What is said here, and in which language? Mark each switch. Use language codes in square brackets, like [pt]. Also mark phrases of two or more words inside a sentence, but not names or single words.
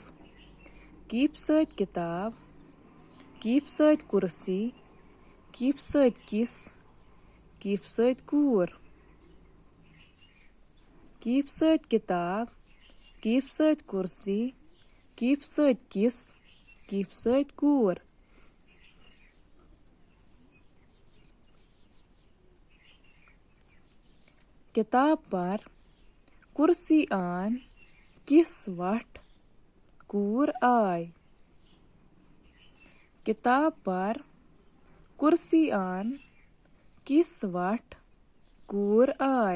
[ks] कीफ सत किताब कीफ सत कुर्सी कीफ सत किस कीफ सत कूर। कीफ सत किताब कीफ सत कुर्सी कीफ सत किस कीफ सत कूर। किताब पर कुर्सी आन किस वट कूर आय। किताब पर कुर्सी आन किस वट कूर आय।